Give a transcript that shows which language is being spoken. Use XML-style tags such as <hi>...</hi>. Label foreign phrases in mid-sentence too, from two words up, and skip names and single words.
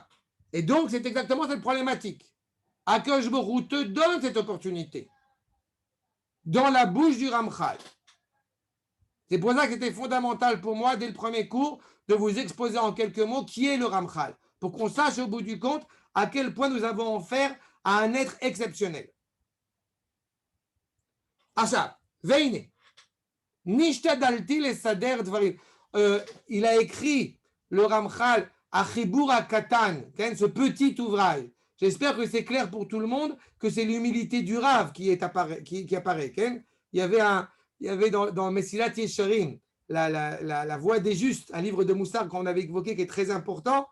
<fr>Et donc, c'est exactement cette problématique.</fr> <he>הקדוש ברוך הוא</he> <fr>te donne cette opportunité dans la bouche du Ramchal. C'est pour ça que c'était fondamental pour moi, dès le premier cours, de vous exposer en quelques mots qui est le Ramchal, pour qu'on sache au bout du compte à quel point nous avons affaire à un être exceptionnel.</fr> <he>עכשיו, הנה, נשתדלתי לסדר דברים.</he> <fr>Il a écrit le Ramchal à</fr> <he>חיבור קטן,</he> <fr>ce petit ouvrage. J'espère que c'est clair pour tout le monde que c'est l'humilité du Rav qui apparaît. Il y avait dans Mesilat Yesharim, la voix des justes, un livre de Moussar qu'on avait évoqué qui est très important.</fr>